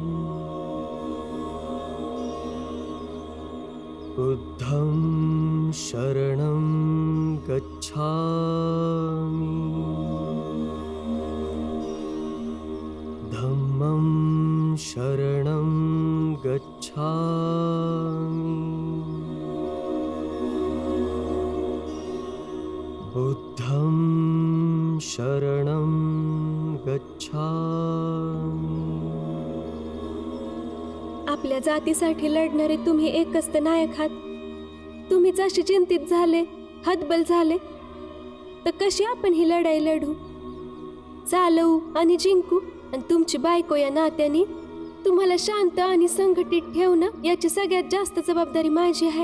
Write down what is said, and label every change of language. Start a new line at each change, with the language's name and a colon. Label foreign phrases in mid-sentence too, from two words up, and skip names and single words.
Pali: बुद्धं शरणं गच्छामि, धम्मं शरणं गच्छामि, बुद्धं शरणं गच्छामि.
Marathi: आपल्या जातीसाठी लढणारे तुम्ही एकच तर नायक आहात. तुम्हीच अशी चिंतित झाले, हतबल झाले, तर कशी आपण ही लढाई लढू, चालवू आणि जिंकू? आणि तुमची बायको या नात्याने तुम्हाला शांत आणि संघटित ठेवणं याची सगळ्यात जास्त जबाबदारी माझी आहे.